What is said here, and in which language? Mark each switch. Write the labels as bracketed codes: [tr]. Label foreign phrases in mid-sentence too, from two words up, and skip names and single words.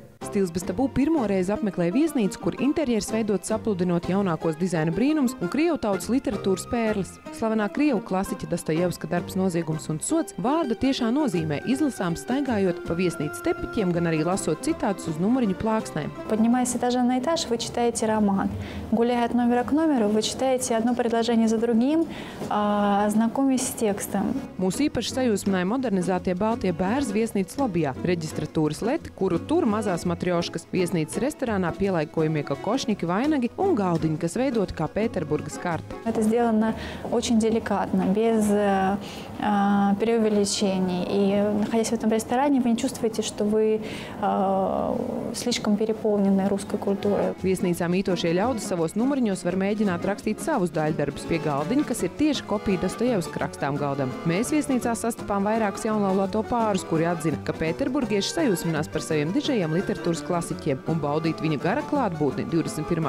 [lv] Stils bez tabū pirmoreiz apmeklēja viesnīcu, kur interjers veidots sapludinot jaunākos dizaina brīnums un krievu tautas literatūras pērles. Slavenā krievu klasiķa Dostojevska darbs Noziegums un sods vārda tiešā nozīmē izlasām staigājot pa viesnīcas tepiķiem, gan arī lasot citātus uz numuriņu plāksnēm. [ru] Поднимаясь с этажа на этаж, вы читаете роман. Гуляя от номера к номеру, вы читаете одно предложение за другим, знакомясь с текстом. [lv] Mūs īpaši sajūsmināja modernizētie baltie bērzi viesnīcas lobijā, reģistratūras leti, kuru tur mazās matrioškas, viesnīcas restorānā pielaikojumie kokošņiki, vainagi un galdiņi, kas veidoti kā Pēterburgas karta. [ru] Это сделано очень деликатно, без преувеличений. И находясь в этом ресторане, вы не чувствуете, что вы слишком переполнены русской культурой. [lv] Viesnīcā mītošie ļaudis savos numuriņos var mēģināt rakstīt savus daļdarbus pie galdiņa, kas ir tieši kopija Dostojevska rakstām galdam. Mēs viesnīcā sastapām vairākus jaunlaulāto pārus, kuri atzina, ka pēterburgieši sajūsminās par saviem dižajiem literatūras klasiķiem un baudīt viņa gara klātbūtni 21.